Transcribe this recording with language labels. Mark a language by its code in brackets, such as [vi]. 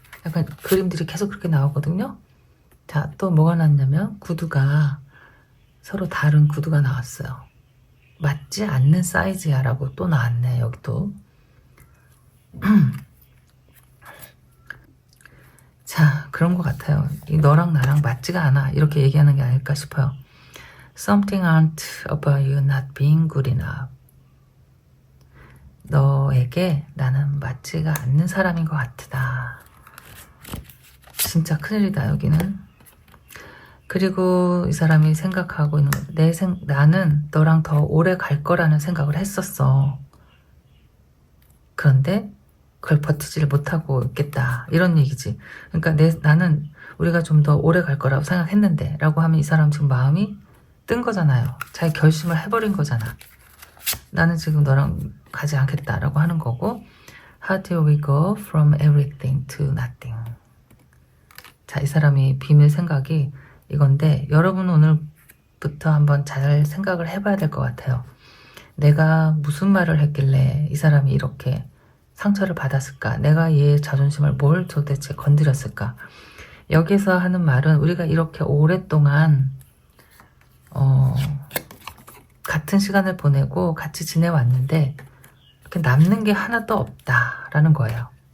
[ko] 약간 그림들이 계속 그렇게 나오거든요. 자, 또 뭐가 나왔냐면 구두가 서로 다른 구두가 나왔어요. 맞지 않는 사이즈야 라고 또 나왔네. 여기도. 자, 그런 것 같아요. 너랑 나랑 맞지가 않아 이렇게 얘기하는 게 아닐까 싶어요. [en] Something aren't about you not being good enough. [ko] 너에게 나는 맞지가 않는 사람인 것 같다. 진짜 큰일이다 여기는. 그리고 이 사람이 생각하고 있는 나는 너랑 더 오래 갈 거라는 생각을 했었어. 그런데 그걸 버티지를 못하고 있겠다 이런 얘기지. 그러니까 나는 우리가 좀 더 오래 갈 거라고 생각했는데 라고 하면 이 사람 지금 마음이 뜬 거잖아요. 자기 결심을 해버린 거잖아. 나는 지금 너랑 가지 않겠다라고 하는 거고. [en] How do we go from everything to nothing? [ko] 자, 이 사람이 비밀 생각이 이건데 여러분 오늘부터 한번 잘 생각을 해봐야 될 것 같아요. 내가 무슨 말을 했길래 이 사람이 이렇게 상처를 받았을까? 내가 얘의 자존심을 뭘 도대체 건드렸을까? 여기서 하는 말은 우리가 이렇게 오랫동안 같은 시간을 보내고 같이 지내왔는데 이렇게 남는 게 하나도 없다라는 거예요.